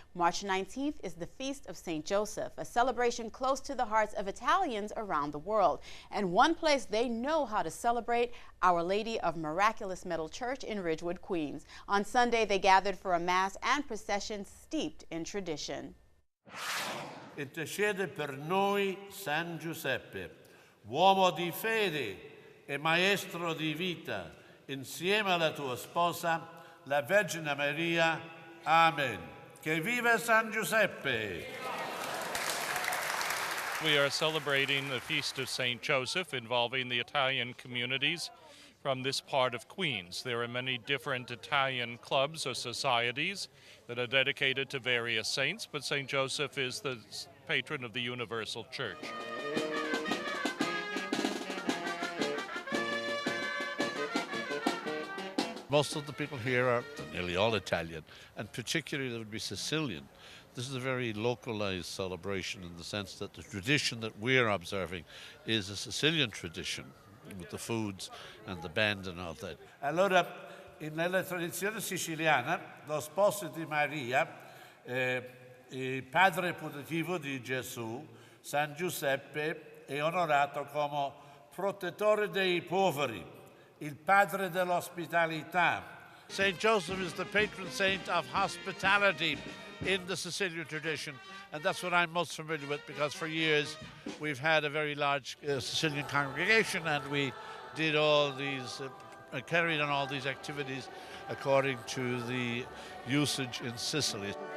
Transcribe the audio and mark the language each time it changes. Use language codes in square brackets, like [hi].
[en] March 19th is the Feast of St. Joseph, a celebration close to the hearts of Italians around the world. And one place they know how to celebrate, Our Lady of Miraculous Medal Church in Ridgewood, Queens. On Sunday, they gathered for a mass and procession steeped in tradition. [it] Intercede per noi San Giuseppe, uomo di fede e maestro di vita, insieme alla tua sposa, la Vergine Maria. Amen. Che viva San Giuseppe! [en] We are celebrating the Feast of St. Joseph involving the Italian communities from this part of Queens. There are many different Italian clubs or societies that are dedicated to various saints, but St. Joseph is the patron of the Universal Church. Most of the people here are nearly all Italian, and particularly they would be Sicilian. This is a very localized celebration in the sense that the tradition that we're observing is a Sicilian tradition, with the foods and the band and all that. [it] Allora, nella tradizione siciliana, lo sposo di Maria, il padre putativo di Gesù, San Giuseppe, è onorato come protettore dei poveri, il padre dell'ospitalità. [en] St. Joseph is the patron saint of hospitality in the Sicilian tradition, and that's what I'm most familiar with, because for years we've had a very large Sicilian congregation, and we did all these, carried on all these activities according to the usage in Sicily.